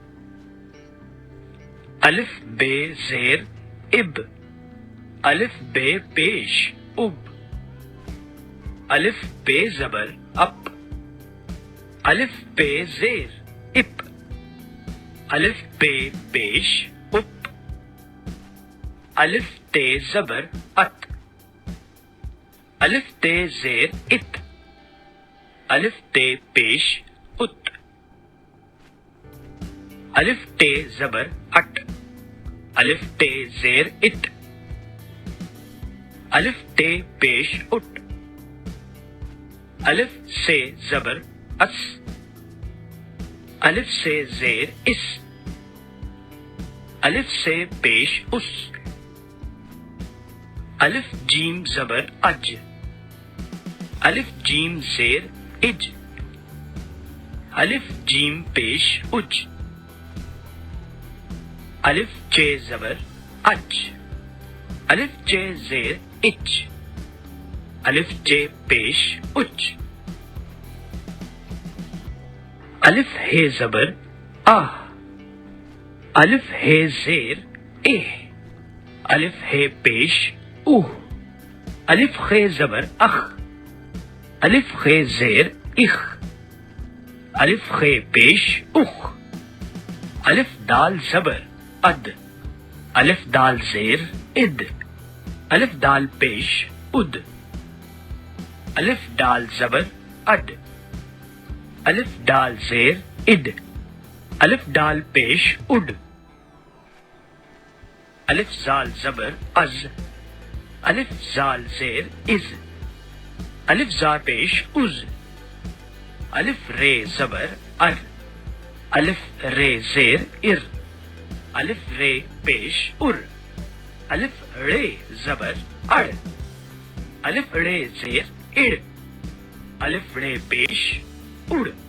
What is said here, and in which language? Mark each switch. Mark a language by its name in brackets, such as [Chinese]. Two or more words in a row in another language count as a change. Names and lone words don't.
[Urdu] الف بے زیر اب الف بے پیش اب الف بے زبر اپ الف بے زیر اپ الف بے پیش اپ الف تے زبر ات الف تے زیر ات الف تے پیش ات الف تے زبر اٹ الف تے زیر ات الف تے پیش اٹ الف سے زبر اس الف سے زیر اس الف سے پیش اس الف جیم زبر اج الف جیم زیر اج الف جیم پیش اج الف چے زبر اچ الف چے زیر اچ الف چے پیش اچ الف ہے زبر آہ الف ہے زیر اہ الف ہے پیش اوہ الف خے زبر اخ الف خے زیر اخ الف خے پیش اخ الف دال زبر اد الف دال زیر اد الف دال پیش اد الف دال زبر اڈ الف دال زیر اد الف دال پیش اڈ الف زال زبر از الف زال زیر از الف زا پیش از الف رے زبر ار الف رے زیر ار الف رے پیش ار الف رے زبر اڑ الف رے زیر اڑ الف رے پیش اڑ